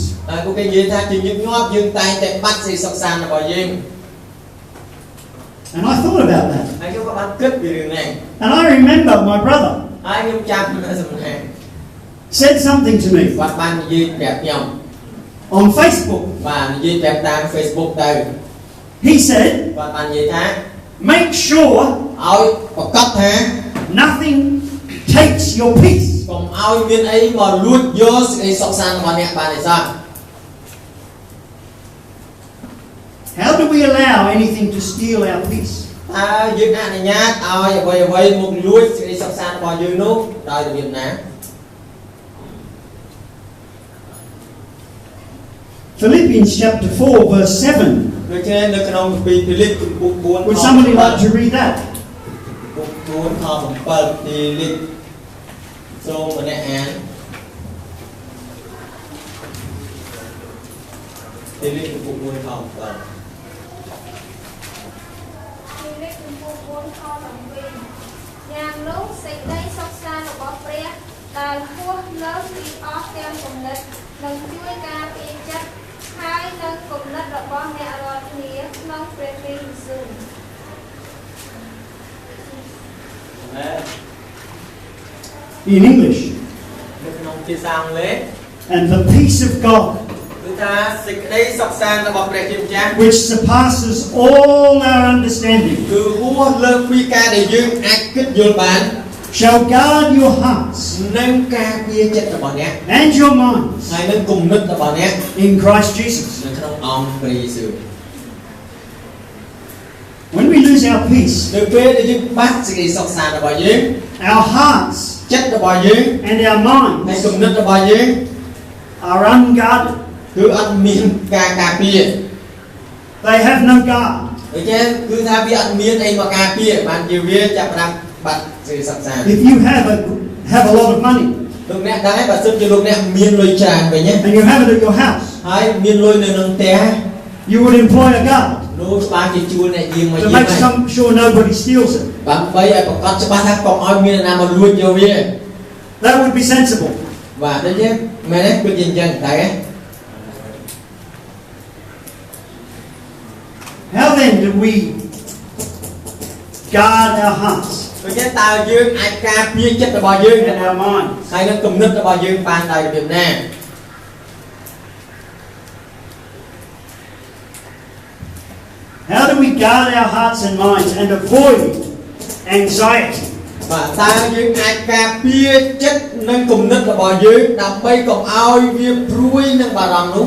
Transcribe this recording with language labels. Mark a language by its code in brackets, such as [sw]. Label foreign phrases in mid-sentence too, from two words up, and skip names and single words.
[km] ហើយពួកគេនិយាយថាជាញឹកញាប់យើងតែងតែបាត់សេចក្តីសុខសាន្តរបស់យើង [en] And I thought about that. [km] ហើយខ្ញុំក៏បានគិតពីរឿងនេះ [en] And I remember my brother [km] ហើយខ្ញុំចាំសម្ដែង [en] said something to me [km] គាត់បាននិយាយប្រាប់ខ្ញុំ [en] on Facebook. [km] បាទនិយាយប្រាប់តាម Facebook ទៅ [en] He said, [km] គាត់បាននិយាយថា [en] make sure [km] ឲ្យប្រកាសថា [en] nothing takes your peace. [km] កុំឲ្យមានអីមកលួចយកសេចក្តីសុខសាន្តរបស់អ្នកបានទេសោះ [en] How do we allow anything to steal our peace? [km] តើយើងអនុញ្ញាតឲ្យអ្វីៗមកលួចសេចក្តីសុខសាន្តរបស់យើងនោះដោយរបៀបណា [en] Philippians chapter 4 verse 7. [km] ដូចជានៅក្នុងគម្ពីរភីលីបជំពូក 4 [en] Would somebody like to read that? [km] ពុក4ខ7ភីលីបសូមម្នាក់អានភីលីបជំពូក1ខ7 យ៉ាងនោះសេចក្តីសុខសាន្តរបស់ព្រះដែលហួសលើសពីអស់ទាំងគំនិតនឹងជួយការពារចិត្តហើយនឹងគំនិតរបស់អ្នករាល់គ្នាក្នុងព្រះគ្រីស្ទយេស៊ូវ [en] In English. [km] នៅក្នុងភាសាអង់គ្លេស [en] And the peace of God, [km] គឺថាសេចក្តីសុខសាន្តរបស់ព្រះជាម្ចាស់ [en] which surpasses all our understanding, [km] គឺហួសលើសពីការដែលយើងអាចគិតយល់បាន [en] shall guard your hearts [km] និងការពារចិត្តរបស់អ្នក [en] and your minds [km] ហើយនឹងគំនិតរបស់អ្នក [en] in Christ Jesus. [km] នៅក្នុងអង្គព្រះយេស៊ូវ [en] When we lose our peace, [km] នៅពេលដែលយើងបាត់សេចក្តីសុខសាន្តរបស់យើង [en] our hearts [km] ចិត្តរបស់យើង [en] and our [km] ហើយ [en] minds [km] គំនិតរបស់យើង [en] are unguarded. [km] គឺអត់មានការការពារ [en] They have no guard. [km] ដូច្នេះគឺថាវាអត់មានអីមកការពារបានជាវាចាប់ផ្ដើមបាត់សេចក្តីសុខសាន្ត [en] If you have a lot of money [km] លោកអ្នកដែរបើសិនជាលោកអ្នកមានលុយច្រើនវិញណា [en] and you have it at your house, [km] ហើយមានលុយនៅក្នុងផ្ទះ [en] you would employ a guard [km] នោះច្បាស់ជាជួលអ្នកយាមមក [en] to [km] យាម [en] make [km] ហើយ [en] sure nobody steals it. [km] ដើម្បីឲ្យប្រកាសច្បាស់ថាកុំឲ្យមានអ្នកណាមកលួចយកវា [en] That would be sensible. [km] បាទដូចជាមែនទេគឺយ៉ាងចឹងតែ [en] How then do we guard our hearts [km] ដូច្នេះតើយើងអាចការពារចិត្តរបស់យើង [en] and our minds? [km] ហើយនឹងគំនិតរបស់យើងបានដោយរបៀបណា [en] How do we guard our hearts and minds and avoid anxiety? [km] បាទតើយើងអាចការពារចិត្តនិងគំនិតរបស់យើងដើម្បីកុំឲ្យវាព្រួយនឹងបារម្ភនោះ